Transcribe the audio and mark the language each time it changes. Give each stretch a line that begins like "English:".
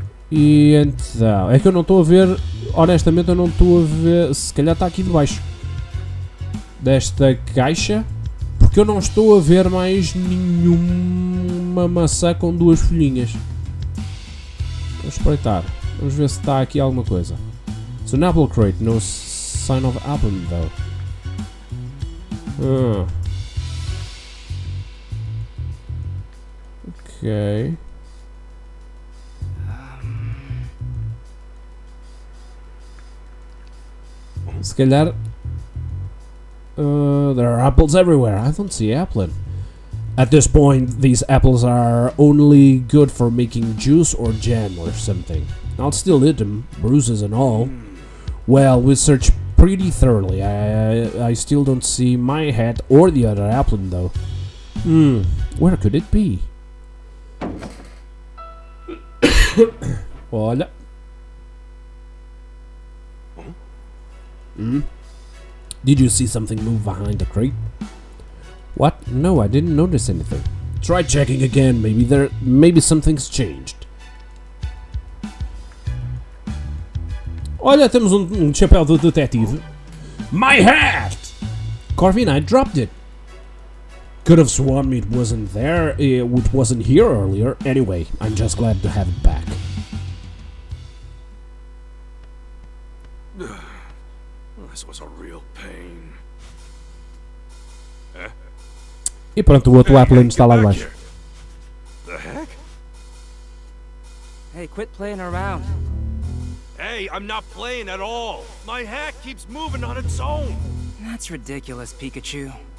Portuguese: E então, é que eu não estou a ver, honestamente eu não estou a ver, se calhar está aqui debaixo desta caixa, porque eu não estou a ver mais nenhuma maçã com duas folhinhas. Vamos espreitar, vamos ver se está aqui alguma coisa.
English: It's an apple crate, no sign of apple though. Ok.
Portuguese: Se calhar
English: there are apples everywhere. I don't see Applin. At this point, these apples are only good for making juice or jam or something. I'll still eat them, bruises and all. Well, we searched pretty thoroughly. I still don't see my hat or the other Applin though. Where could it be?
Portuguese: Olha.
English: Did you see something move behind the crate? What? No, I didn't notice anything. Try checking again. Maybe something's changed.
Portuguese: Olha, temos chapéu do detetive.
English: My hat! Corviknight dropped it. Could have sworn it wasn't there. It wasn't here earlier. Anyway, I'm just glad to have it back. This was a real pain.
Portuguese: E pronto, o outro Applin está lá embaixo.
English: The heck? Hey, quit playing around. Hey, I'm not playing at all. My hat keeps moving on its own. That's ridiculous, Pikachu.